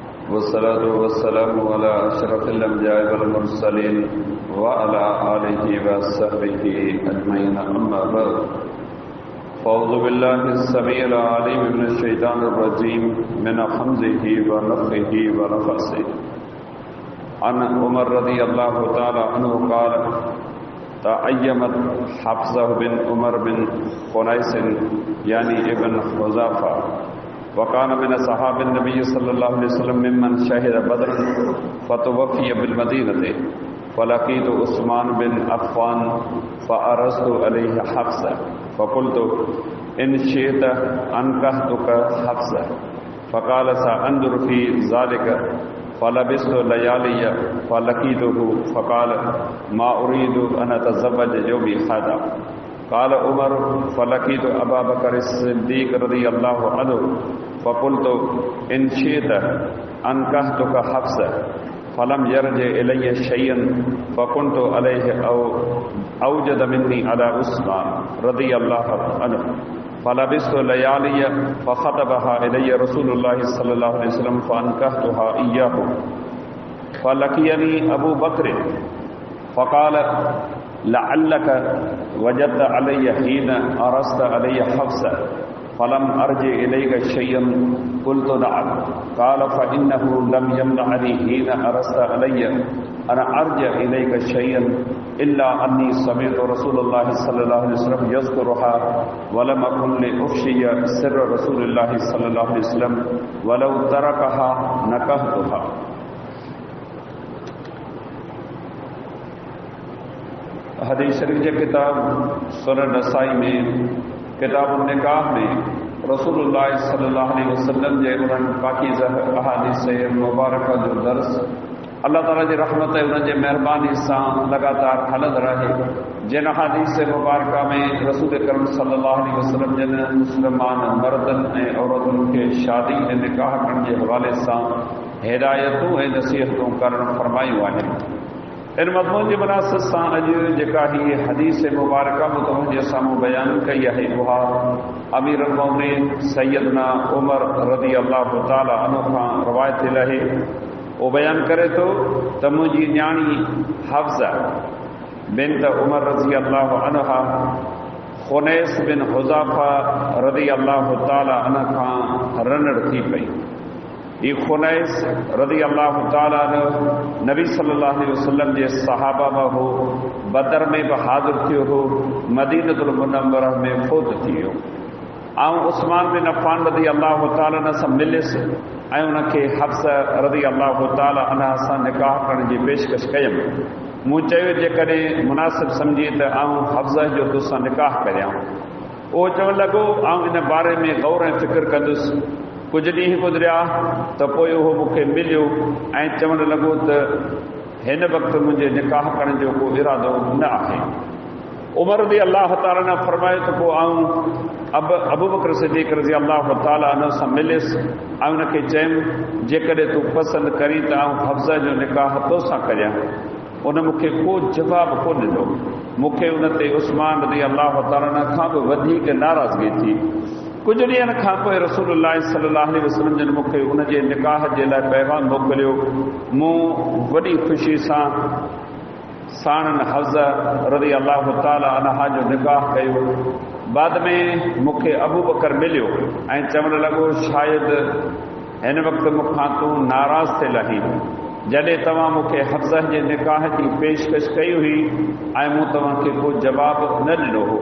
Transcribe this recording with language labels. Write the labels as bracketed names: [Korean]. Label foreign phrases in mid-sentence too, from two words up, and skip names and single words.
[Arabic] والصلاة والسلام على أشرف الأنبياء والمرسلين وعلى آله وصحبه أجمعين أما بعد فأعوذ بالله السميع العليم من الشيطان الرجيم من همزه ونفخه ونفثه عن عمر رضي الله تعالى عنه قال تأيمت حفصة بنت عمر بن خنيس يعني ابن حذافة وكان من أصحاب النبي صلى الله عليه وسلم ممن شهد بدرا فتوفي بالمدينة فلقيت عثمان بن عفان فعرضت عليه حفصة فقلت إن شئت أنكحتك حفصة فقال سأنظر في ذلك فلبثت ليالي فلقيته فقال ما أريد أن أتزوج يومي هذا قال عمر فلقيت أبا بكر الصديق رضي الله عنه فقلت إن شئت أنكحتك حفصة فلم يرجع إلي شيئا فكنت عليه أوجد مني على عثمان رضي الله عنه فلبثت ليالي فخطبها إلي رسول الله صلى الله عليه وسلم فأنكحتها إياه فلقيني أبو بكر فقال لعلك وجدت علي حين عرضت علي حفصة فلم أرجع إليك شيئا قلت نعم قال فإنه لم يمنعني حين عرضت علي أن أرجع إليك شيئا إلا أني سمعت رسول الله صلى الله عليه وسلم يذكرها ولم أكن لأفشي سر رسول الله صلى الله عليه وسلم ولو تركها نكحتها. [Sindhi] हदीस शरीफ जे किताब सुनन नसाई में किताब निकाह में रसूलुल्लाह [Arabic] صلى الله عليه وسلم [Sindhi] जे उन्हनि पाकीज़ा अहादीस मुबारक जो दर्स अल्लाह ताला जी रहमत उन जे महिरबानी सां लगातार हलंदो रहे। जिन अहादीस मुबारक में रसूल करम [Arabic] صلى الله عليه وسلم [Sindhi] जिन मुस्लमान मर्दनि ऐं औरतुनि खे शादी ऐं निकाह करण जे हवाले सां हिदायतूं ऐं नसीहतूं करणु फरमायूं आहिनि। इन मज़मून जे मुनासिब सां अॼु जेका हीअ हदीस मुबारक मुतवजे साम्हूं बयान कई आहे उहा [Arabic] أمير المؤمنين [Sindhi] सैयदना उमर [Arabic] رضي الله تعالى عنه [Sindhi] खां रवायत थियल आहे। उहो बयान करे थो त मुंहिंजी न्याणी हफ़्ज़ह बिन्त उमर [Arabic] رضي الله عنها [Sindhi] ख़ुनैस बिन हुज़ाफ़ा [Arabic] رضي الله تعالى عنه [Sindhi] खां रनड़ थी पई। ही ख़ुनैस [Arabic] رضي الله تعالى عنه [Sindhi] नबी [Arabic] صلى الله عليه وسلم [Sindhi] जे सहाबा में हो, बदर में बि हाज़िर थियो हो, मदीनतुल मुनव्वरा में फ़ौत थी वियो। ऐं उस्मान बिन अफ़्फ़ान [Arabic] رضي الله تعالى عنه [Sindhi] सां मिलियसि ऐं उनखे हफ़्ज़ह [Arabic] رضي الله تعالى عنها [Sindhi] सां निकाह करण जी पेशकश कयमि। मूं चयो जेकॾहिं मुनासिब सम्झी त आऊं हफ़्ज़ह जो तोसां निकाह करियां। उहो चवणु लॻो आऊं इन बारे में ग़ौर ऐं फ़िक्र कंदुसि। कुझु ॾींहं गुज़रिया त पोइ उहो मूंखे मिलियो ऐं चवणु लॻो त हिन वक़्तु मुंहिंजे निकाह करण जो को इरादो न आहे। उमर [Arabic] رضي الله تعالى عنه [Sindhi] फरमायो त पोइ आऊं अबू बकर सिद्दीक़ [Arabic] رضي الله تعالى عنه [Sindhi] सां मिलियसि ऐं उनखे चयुमि जेकॾहिं तूं पसंदि करी त आऊं हफ़्ज़ह जो निकाह तोसां करियां। उन मूंखे को जवाबु कोन ॾिनो। मूंखे उन ते उस्मान [Arabic] رضي الله تعالى عنه [Sindhi] खां बि वधीक नाराज़गी थी। कुझु ॾींहंनि खां पोइ रसूलुल्लाह [Arabic] صلى الله عليه وسلم [Sindhi] जन मूंखे उन जे निकाह जे लाइ पैगाम मोकिलियो। मूं वॾी ख़ुशी सां साणनि हफ़्ज़ह [Arabic] رضي الله تعالى عنها [Sindhi] जो निकाह कयो। बाद में मूंखे अबू बकर मिलियो ऐं चवणु लॻो शायदि हिन वक़्तु मूंखां तूं नाराज़ थियल आहीं जॾहिं तव्हां मूंखे हफ़्ज़ह जे निकाह जी पेशकश कई हुई ऐं मूं तव्हांखे को जवाबु न ॾिनो हो।